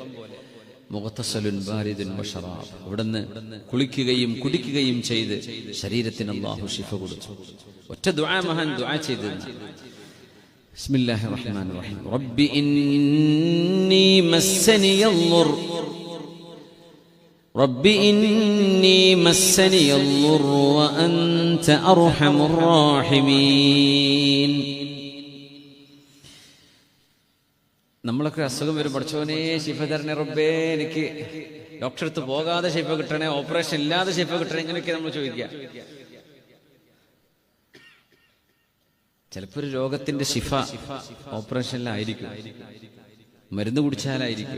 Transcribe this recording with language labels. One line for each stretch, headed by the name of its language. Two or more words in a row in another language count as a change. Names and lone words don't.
Arabic: مغتسل بارد وشراب.
Malayalam: അവിടുന്ന് കുളിക്കുകയും കുടിക്കുകയും ചെയ്ത് ശരീരത്തിന് അല്ലാഹു ശിഫ കൊടുത്തു. ഒറ്റ ദുആ മഹാൻ ദുആ ചെയ്തത്.
Arabic: بسم الله الرحمن الرحيم. ربي إني مسني الضر ربي إني مسني الضر وأنت أرحم الراحمين.
Malayalam: നമ്മളൊക്കെ അസുഖം വരും, പഠിച്ചോനെ ശിഫ തരണേ റബ്ബേ, എനിക്ക് ഡോക്ടറെ അടുത്ത് പോകാതെ ശിഫ കിട്ടണേ, ഓപ്പറേഷൻ ഇല്ലാതെ ശിഫ കിട്ടണേ, ഇങ്ങനെയൊക്കെ നമ്മൾ ചോദിക്കുക. ചിലപ്പോൾ ഒരു രോഗത്തിന്റെ ശിഫ ഓപ്പറേഷനിലായിരിക്കും, മരുന്ന് കുടിച്ചാലായിരിക്കും.